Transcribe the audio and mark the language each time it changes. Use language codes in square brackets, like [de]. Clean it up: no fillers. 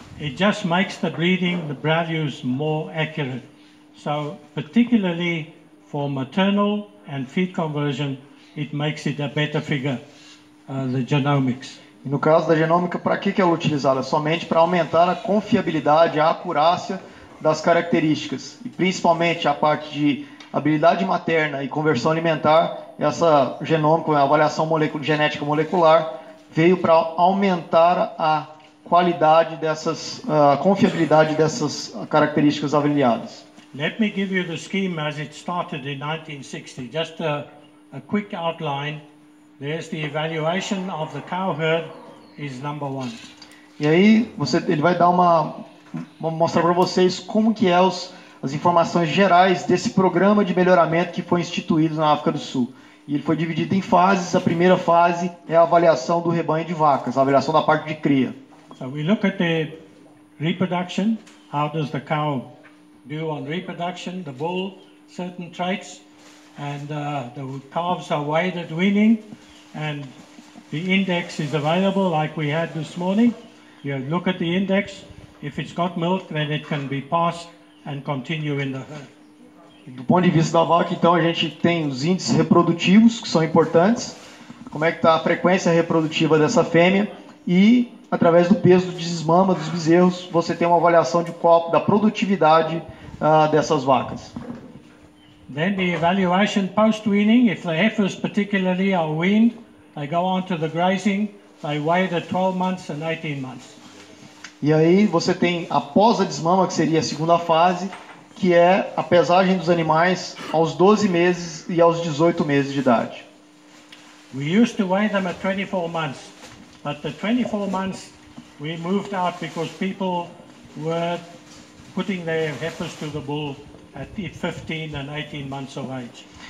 [en] It just makes the breeding, the values more accurate. So particularly for maternal and feed conversion, it makes it a better figure, the genomics. [pt] E no caso da genômica, para que ela é utilizada? Somente para aumentar a confiabilidade, a acurácia das características. E principalmente a parte de habilidade materna e conversão alimentar, essa genômica, a avaliação genética molecular, veio para aumentar a qualidade dessas, a confiabilidade dessas características avaliadas. [en] Let me give you the scheme as it started in 1960. Just a quick outline. There's the evaluation of the cow herd is number 1. [pt] E aí ele vai dar mostrar para vocês como que as informações gerais desse programa de melhoramento que foi instituído na África do Sul. E ele foi dividido em fases. A primeira fase é a avaliação do rebanho de vacas, a avaliação da parte de cria. [en] So we look at the reproduction. How does the cow do on reproduction? The bull, certain traits, and the calves are weighed at weaning, and the index is available like we had this morning. You look at the index. If it's got milk, then it can be passed and continue in the herd. [pt] Do ponto de vista da vaca, então, a gente tem os índices reprodutivos, que são importantes, como é que está a frequência reprodutiva dessa fêmea, e através do peso do desmama dos bezerros, você tem uma avaliação da produtividade dessas vacas. [en] Then the evaluation post-weaning, if the heifers particularly are weaned, they go on to the grazing, they weighed at 12 months and 18 months. [pt] E aí você tem após a desmama, que seria a segunda fase, que é a pesagem dos animais aos 12 meses e aos 18 meses de idade. [en] We used to weigh them at 24 months, but the 24 months we moved out because people were putting their heifers to the bull at 15 and 18 months of age.